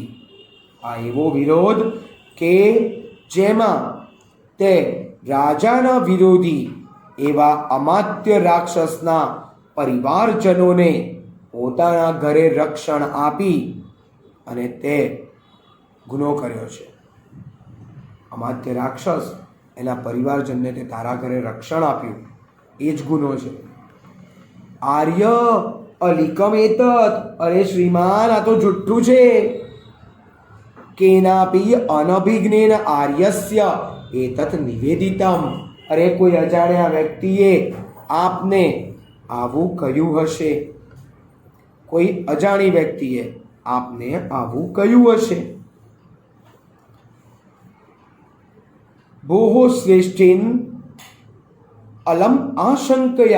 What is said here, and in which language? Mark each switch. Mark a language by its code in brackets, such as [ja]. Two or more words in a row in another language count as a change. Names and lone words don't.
[gu] આ એવો વિરોધ કે જેમાં તે રાજાના વિરોધી એવા અમાત્ય રાક્ષસના પરિવારજનોને પોતાના ઘરે રક્ષણ આપી અને તે ગુનો કર્યો છે. અમાત્ય રાક્ષસ એના પરિવારજનને તે તારા ઘરે રક્ષણ આપ્યું, એ જ ગુનો છે. [sa] आर्य अलिकम् एतत्. [gu] અરે શ્રીમાન, આ તો જુઠ્ઠું છે. [sa] केनापि अनभिज्ञेन आर्यस्य एतत् निवेदितम। [gu] अरे કોઈ અજાણ્યા વ્યક્તિએ આપને આવું કહ્યું હશે, કોઈ અજાણી વ્યક્તિએ આપને આવું કહ્યું હશે। [sa] भोहो श्रेष्ठिन् अलम् आशङ्कया।